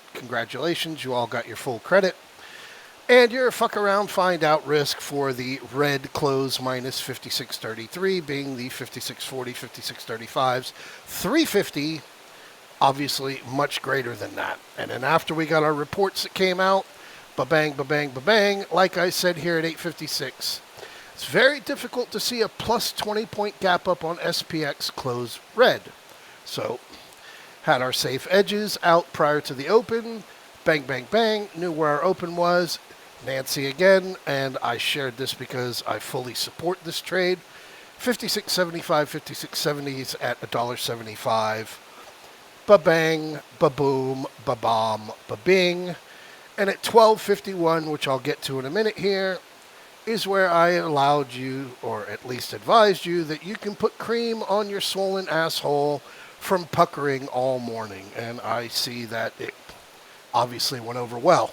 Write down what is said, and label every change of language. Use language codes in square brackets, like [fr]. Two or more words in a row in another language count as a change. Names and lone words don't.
[en] Congratulations, you all got your full credit. And your fuck around, find out risk for the red close minus 56.33, being the 56.40, 56.35s. 350. Obviously much greater than that. And then after we got our reports that came out, ba-bang, ba-bang, ba-bang, like I said here at 8:56, it's very difficult to see a plus 20-point gap up on SPX close red. So, had our safe edges out prior to the open, bang, bang, bang, knew where our open was, Nancy again, and I shared this because I fully support this trade. 56.75, 56.70s at $1.75. Ba-bang, ba-boom, ba-bomb, ba-bing. And at 12:51, which I'll get to in a minute here, is where I allowed you, or at least advised you, that you can put cream on your swollen asshole from puckering all morning. And I see that it obviously went over well.